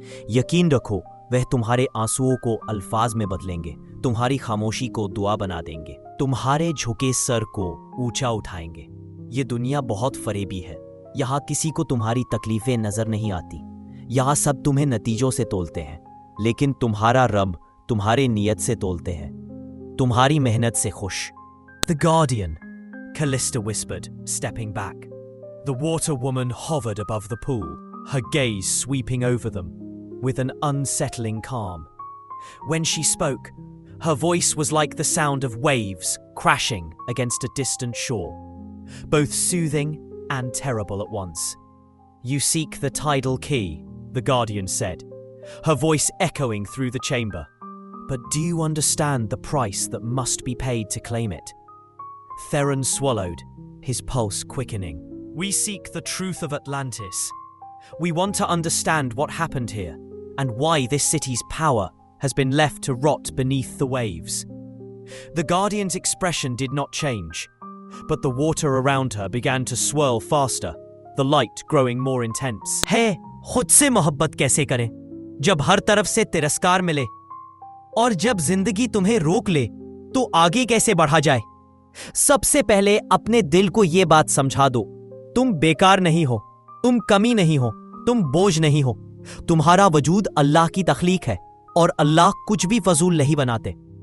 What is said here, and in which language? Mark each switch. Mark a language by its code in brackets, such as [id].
[hi] यकीन रखो वह तुम्हारे आंसुओं को अल्फाज में बदलेंगे, तुम्हारी खामोशी को दुआ बना देंगे, तुम्हारे झुके सर को ऊंचा उठाएंगे। ये दुनिया बहुत फरेबी है, यहाँ किसी को तुम्हारी तकलीफें नजर नहीं आती, यहाँ सब तुम्हें नतीजों से तोलते हैं, लेकिन तुम्हारा रब तुम्हारे नियत से तोलते हैं, तुम्हारी मेहनत से खुश। [en] The Guardian, Callista whispered, stepping back. The water woman hovered above the pool, her gaze sweeping over them with an unsettling calm. When she spoke, her voice was like the sound of waves crashing against a distant shore, both soothing and terrible at once. You seek the tidal key, the Guardian said, her voice echoing through the chamber. But do you understand the price that must be paid to claim it? Theron swallowed, his pulse quickening. We seek the truth of Atlantis. We want to understand what happened here, and why this city's power has been left to rot beneath the waves. The Guardian's expression did not change, but the water around her began to swirl faster, the light growing more intense. [hi] है, खुद से मोहब्बत कैसे करें जब हर तरफ से तिरस्कार मिले, और जब जिंदगी तुम्हें रोक ले तो आगे कैसे बढ़ा जाए? सबसे पहले अपने दिल को यह बात समझा दो, तुम बेकार नहीं हो, तुम कमी नहीं हो, तुम बोझ नहीं हो, तुम्हारा वजूद अल्लाह की तख्लीक है, और अल्लाह कुछ भी फजूल नहीं बनाते।